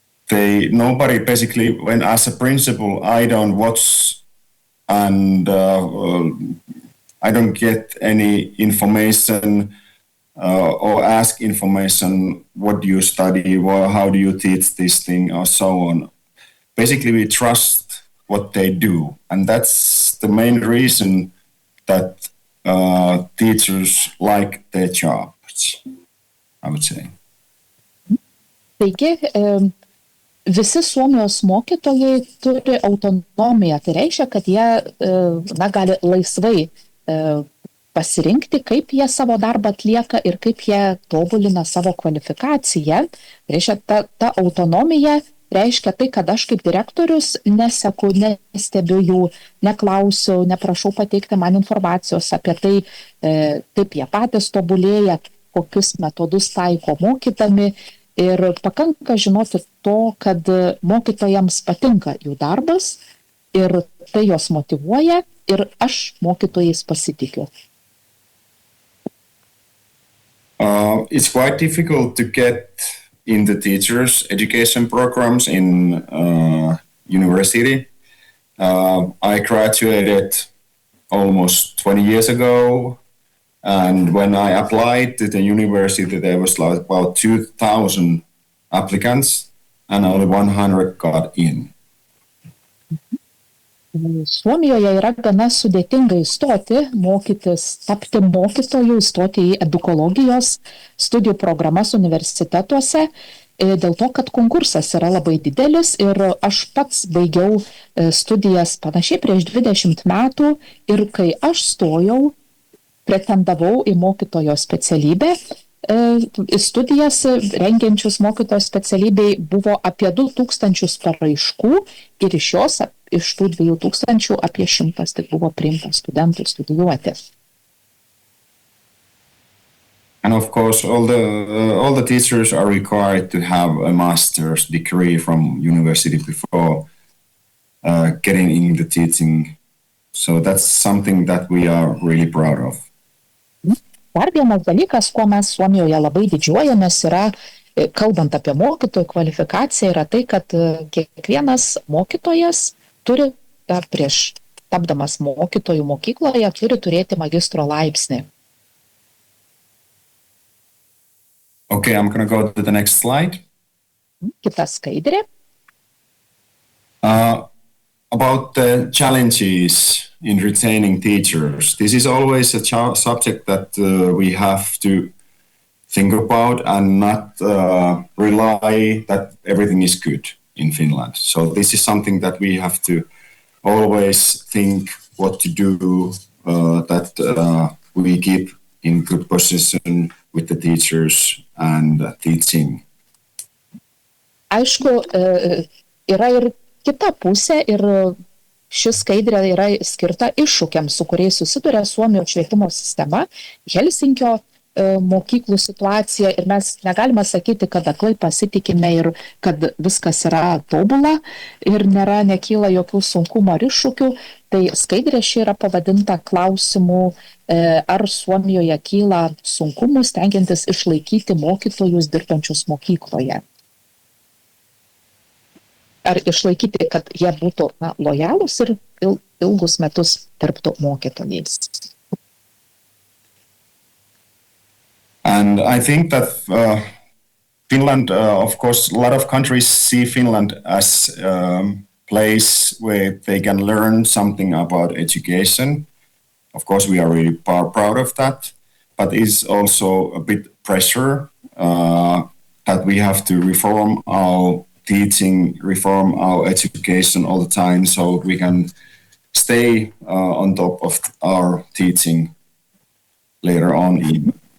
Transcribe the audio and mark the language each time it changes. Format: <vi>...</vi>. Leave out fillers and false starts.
<en>Nobody basically, when as a principal, I don't watch and I don't get any information or ask information, what do you study, or how do you teach this thing, or so on. Basically, we trust what they do. And that's the main reason that teachers like their jobs, I would say.</en> <lt>Taigi, visi Suomijos mokytojai turi autonomiją. Tai reiškia, kad jie gali laisvai pasirinkti, kaip jie savo darbą atlieka ir kaip jie tobulina savo kvalifikaciją. Tai reiškia, ta autonomija reiškia tai, kad aš kaip direktorius neseku, nestebiu jų, neklausiu, neprašau pateikti man informacijos apie tai, kaip jie patys tobulėja, kokius metodus taiko mokydami. Ir pakanka žinoti to, kad mokytojams patinka jų darbas ir tai jos motyvuoja ir aš mokytojais pasitikiu.</lt> <en>It's quite difficult to get in the teachers' education programs in university. I graduated almost 20 years ago. And when I applied to the university, there was like about 2,000 applicants and only 100 got in.</en> <lt>Suomijoje yra gana sudėtinga įstoti, tapti mokytoju, įstoti į edukologijos studijų programas universitetuose, dėl to, kad konkursas yra labai didelis ir aš pats baigiau studijas panašiai prieš 20 metų ir kai aš stojau, pretendavau į mokytojo specialybę. Studijas rengiančius mokytojo specialybei buvo apie 2000 paraiškų ir iš tų 2000 apie 100 tik buvo priimta studentų studijuoti.</lt> <en>And of course, all the teachers are required to have a master's degree from university before getting in the teaching. So that's something that we are really proud of.</en> <lt>Dar vienas dalykas, kuo mes Suomijoje labai didžiuojamės, yra, kalbant apie mokytojų kvalifikaciją, yra tai, kad kiekvienas mokytojas turi, prieš tapdamas mokytojų mokykloje, turi turėti magistro laipsnį.</lt> <en>Okay, I'm going to go to the next slide.</en> <lt>Kita skaidrė.</lt> <en>About the challenges in retaining teachers. This is always a subject that we have to think about and not rely that everything is good in Finland. So this is something that we have to always think what to do that we keep in good position with the teachers and teaching.</en> <lt>Aišku, yra ir kita pusė ir šis skaidrė yra skirta iššūkiams, su kuriais susiduria Suomijos švietimo sistema. Helsinkio mokyklų situacija ir mes negalime sakyti, kad aklai pasitikime ir kad viskas yra tobula ir nekyla jokių sunkumų ar iššūkių. Tai skaidrė ši yra pavadinta klausimu, ar Suomijoje kyla sunkumų stengiantis išlaikyti mokytojus dirbančius mokykloje. Ar išlaikyti, kad jie būtų lojalūs ir ilgus metus dirbtų mokytojais.</lt> <en>And I think that Finland, of course, a lot of countries see Finland as place where they can learn something about education. Of course, we are really proud of that, but it's also a bit pressure that we have to reform our teaching, reform our education all the time so we can stay on top of our teaching later on even.</en>